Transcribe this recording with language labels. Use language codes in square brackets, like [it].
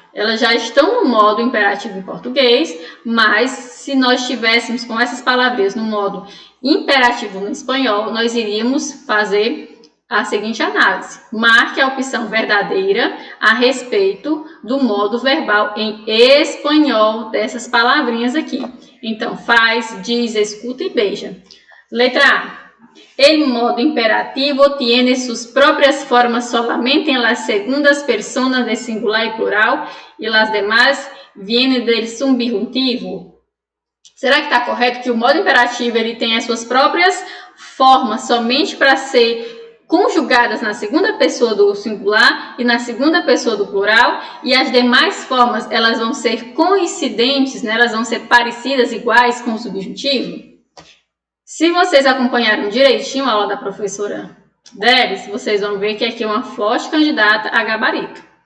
[pt] Elas já estão no modo imperativo em português, mas se nós tivéssemos com essas palavras no modo imperativo no espanhol, nós iríamos fazer a seguinte análise. Marque a opção verdadeira a respeito do modo verbal em espanhol dessas palavrinhas aqui. Então, faz, diz, escuta e beija. Letra A. [es] El modo imperativo tiene sus propias formas solamente en las segundas personas de singular y plural y las demás vienen del subjuntivo. [pt] Será que está correto que o modo imperativo ele tem as suas próprias formas somente para ser conjugadas na segunda pessoa do singular e na segunda pessoa do plural, e as demais formas elas vão ser coincidentes, né? Elas vão ser parecidas, iguais com o subjuntivo? Se vocês acompanharam direitinho a aula da professora Délis, vocês vão ver que aqui é uma forte candidata a gabarito.